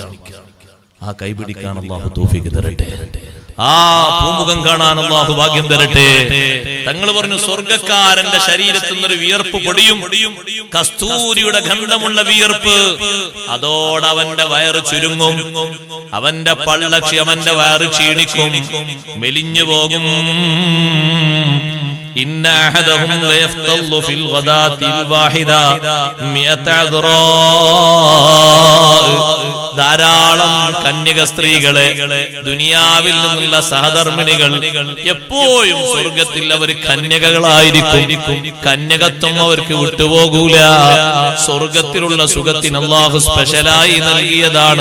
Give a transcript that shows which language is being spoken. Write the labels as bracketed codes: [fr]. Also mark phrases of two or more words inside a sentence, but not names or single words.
[ml] ആ കൈ പിടിക്കാൻ അല്ലാഹു തൗഫീഖ് തരട്ടെ. ആ പൂമുഖം കാണാൻ അല്ലാഹു ഭാഗ്യം തരട്ടെ. തങ്ങൾ പറഞ്ഞു സ്വർഗ്ഗക്കാരന്റെ ശരീരത്തിൽ നിന്നൊരു വിയർപ്പ് പൊടിയും, കസ്തൂരിയുടെ ഗന്ധമുള്ള വിയർപ്പ്. അതോടവന്റെ വയറ് ചുരുങ്ങും, അവന്റെ പള്ളക്ഷി, അവന്റെ വയറ് ക്ഷീണിക്കും, മെലിഞ്ഞു പോകും. [ar] إن أحدهم ليفتضل في الغداة الواحدة 100 عذراء. [ml] ധാരാളം കന്യക സ്ത്രീകളെ ദുനിയാവിൽ നിന്നുള്ള സഹധർമ്മിണികൾ എപ്പോഴും സ്വർഗത്തിൽ അവർ കന്യകകളായിരിക്കും. കന്യകത്വം അവർക്ക് വിട്ടുപോകൂല. സ്വർഗത്തിലുള്ള സുഖത്തിന് അല്ലാഹു സ്പെഷ്യലായി നൽകിയതാണ്.